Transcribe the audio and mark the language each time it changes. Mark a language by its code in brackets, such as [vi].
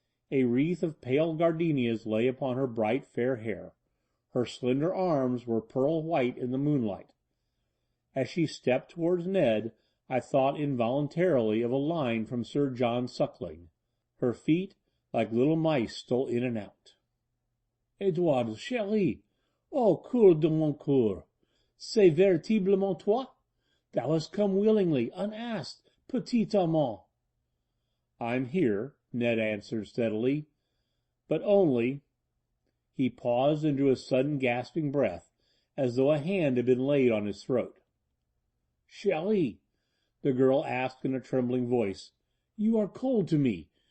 [en] A wreath of pale gardenias lay upon her bright fair hair. Her slender arms were pearl white in the moonlight. As she stepped towards Ned, I thought involuntarily of a line from Sir John Suckling. Her feet, like little mice, stole in and out. [fr] "Edouard, chérie, oh, coeur de mon coeur, c'est véritablement toi? [en] Thou hast come willingly, unasked, [fr] petit amant." [en] "I'm here," Ned answered steadily, "but only—" He paused and drew a sudden gasping breath, as though a hand had been laid on his throat. "Chérie," the girl asked in a trembling voice, "you are cold to me.